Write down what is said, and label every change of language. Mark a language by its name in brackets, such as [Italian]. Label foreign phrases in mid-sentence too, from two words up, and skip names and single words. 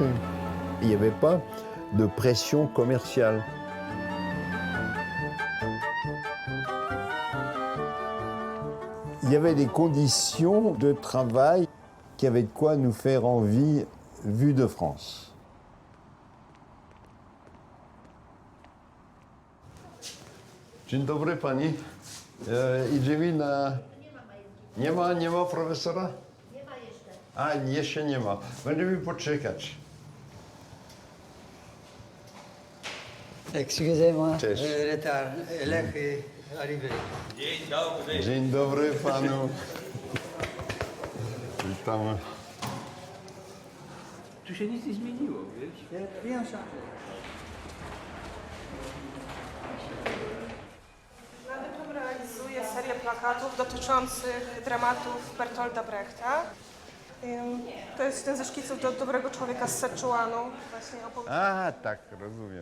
[French] Il n'y avait pas de pression commerciale. Il y avait des conditions de travail qui avaient de quoi nous faire envie vue de France. [Polish] Dzień dobry pani. Idziemy na... Nie ma profesora? Nie ma jeszcze. A, jeszcze nie ma. Będziemy poczekać. [French] Excusez-moi, [Polish] Cześć. [French] retard. Lech est arrivé. [Polish] Dzień dobry panu. Witamy. Tu się nic nie zmieniło, wiesz? [French] Rien changé. [Polish] Nadyplom realizuje serię plakatów dotyczących dramatów Bertolda Brechta. To jest jeden ze szkiców do Dobrego człowieka z Seczuanu. Właśnie A, tak, rozumiem.